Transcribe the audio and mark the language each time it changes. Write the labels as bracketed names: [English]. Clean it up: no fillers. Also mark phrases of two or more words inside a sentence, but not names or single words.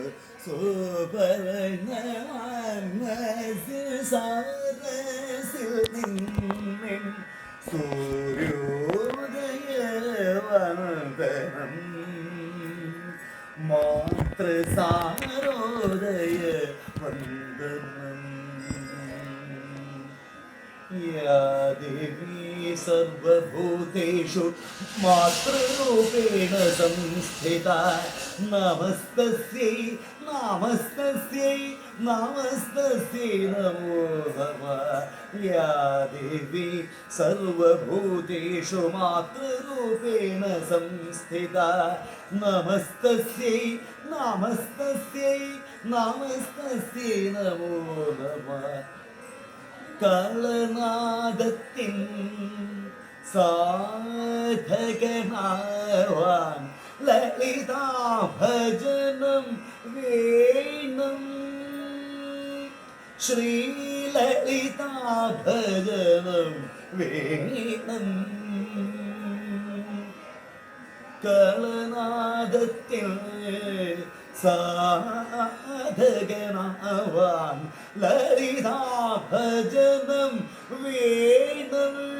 [Malayalam] സുപർണമാനസിൽ സാരസിൽ നിന്നിൻ സൂര്യോദയവന്ദനം മാതൃസാരോദയ വന്ദനം [Sanskrit] या देवी सर्वभूतेषु मातृरूपेण संस्थिता नमस्तस्यै नमस्तस्यै नमस्तस्यै नमो नमः या देवी सर्वभूतेषु मातृरूपेण संस्थिता नमस्तस्यै नमस्तस्यै नमस्तस्यै नमो नमः കളനാദത്തിൻ [Malayalam] സാധകനാവാൻ ലളിതാഭജനം വേണം ശ്രീലളിതാഭജനം വേണം കളനാദത്തിൽ സാധകനാവാൻ ലളിതാഭജനം വേണം